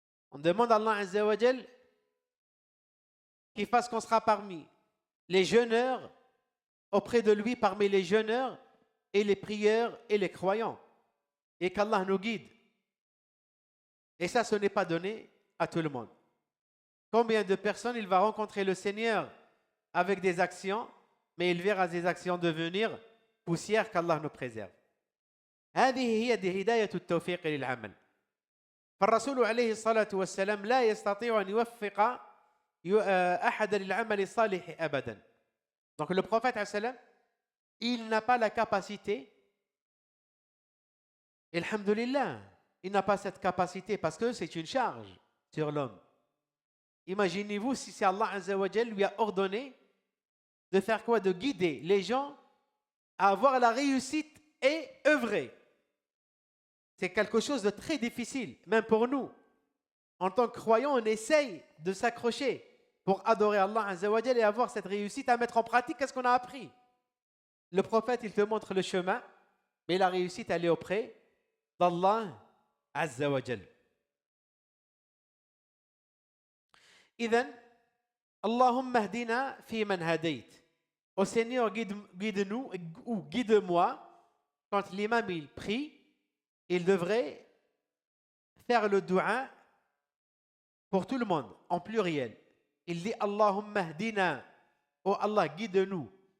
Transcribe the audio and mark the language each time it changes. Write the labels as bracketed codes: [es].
[fr] On demande à Allah Azza wa Jalla qu'il fasse qu'on sera parmi les jeûneurs, auprès de lui, parmi les jeûneurs et les prieurs et les croyants. Et qu'Allah nous guide. Et ça, ce n'est pas donné à tout le monde. Combien de personnes il va rencontrer le Seigneur avec des actions, mais il verra ces actions devenir poussière, qu'Allah nous préserve. [ar] هذه هي هداية التوفيق للعمل. فالرسول عليه الصلاة والسلام لا يستطيع أن يوفق أحد للعمل الصالح أبدا. [fr] Donc le prophète il n'a pas la capacité Et alhamdoulilah, il n'a pas cette capacité parce que c'est une charge sur l'homme. Imaginez-vous si c'est Allah Azza wa Jal lui a ordonné de faire quoi? De guider les gens à avoir la réussite et œuvrer. C'est quelque chose de très difficile, même pour nous. En tant que croyants, on essaye de s'accrocher pour adorer Allah Azza wa Jal et avoir cette réussite à mettre en pratique qu'est-ce qu'on a appris. Le prophète, il te montre le chemin, mais la réussite, elle est auprès d'Allah Azza wa Jal. [ar] إذن اللهم اهدنا في من هديت. [fr] Au Seigneur, guide-nous ou guide-moi. Quand l'imam il prie, il devrait faire le dua pour tout le monde, en pluriel. Il dit Allahumma hdina. Oh Allah, guide-nous.